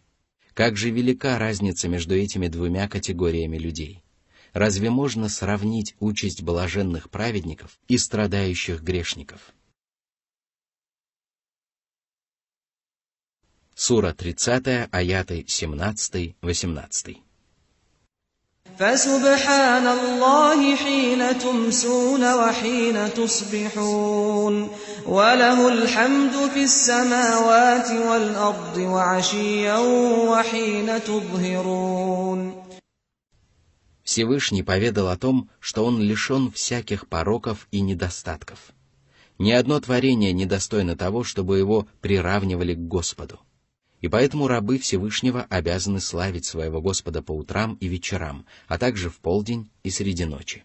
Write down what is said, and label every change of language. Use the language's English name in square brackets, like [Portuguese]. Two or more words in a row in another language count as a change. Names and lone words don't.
[Russian] Как же велика разница между этими двумя категориями людей! Разве можно сравнить участь блаженных праведников и страдающих грешников? Сура 30, аяты 17-18. [Arabic] فَسُبْحَانَ اللَّهِ حِينَ تُمْسُونَ وَحِينَ تُصْبِحُونَ وَلَهُ الْحَمْدُ فِي السَّمَاوَاتِ وَالْأَرْضِ وَعَشِيًّا وَحِينَ تُظْهِرُونَ. [Russian] Всевышний поведал о том, что он лишен всяких пороков и недостатков. Ни одно творение не достойно того, чтобы его приравнивали к Господу. И поэтому рабы Всевышнего обязаны славить своего Господа по утрам и вечерам, а также в полдень и среди ночи.